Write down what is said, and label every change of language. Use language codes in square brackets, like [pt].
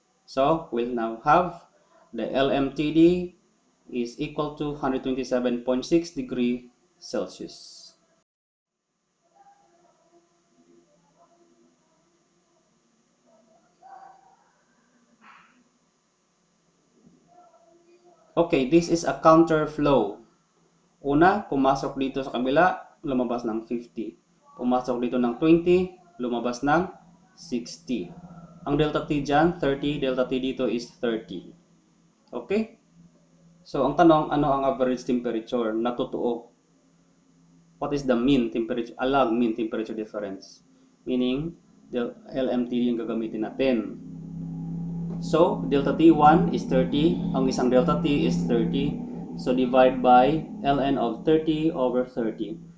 [en] So, we'll now have the LMTD is equal to 127.6 degrees Celsius. Okay, this is a counterflow. [tl] Una, pumasok dito sa kabila, lumabas ng 50. Pumasok dito ng 20, lumabas ng 60. Ang delta T dyan, 30. [en] Delta T dito is 30. [tl] Okay? So, ang tanong, ano ang average temperature na totoo? [en] What is the mean temperature, log mean temperature difference? Meaning, the LMTD [tl] yung gagamitin natin. [en] So, delta T1 is 30. [tl] Ang isang delta T is 30. [en] So, divide by ln of 30 over 30.